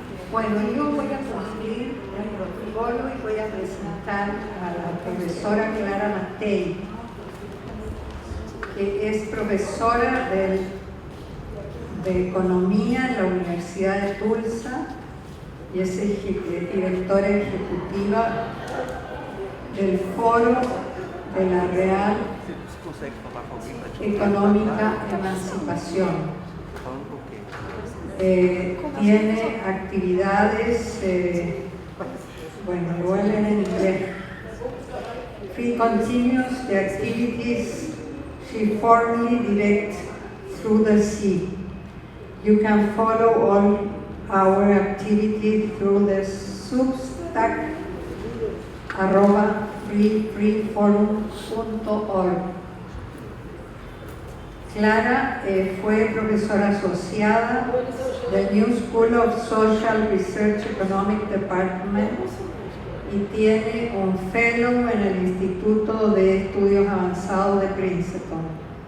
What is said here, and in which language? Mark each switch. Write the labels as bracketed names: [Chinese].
[Spanish] Bueno, yo voy a cumplir el protocolo y voy a presentar a la profesora Clara Matei, que es profesora de Economía en la Universidad de Tulsa y es directora ejecutiva del Foro de la Real Económica Emancipación. Tiene actividades, bueno, lo voy a leer en inglés. [English] She continues the activities she formerly directed through the sea. You can follow all our activity through the Substack @freeforum.org. [Spanish] Clara fue profesora asociada del New School of Social Research Economic Department y tiene un fellow en el Instituto de Estudios Avanzados de Princeton.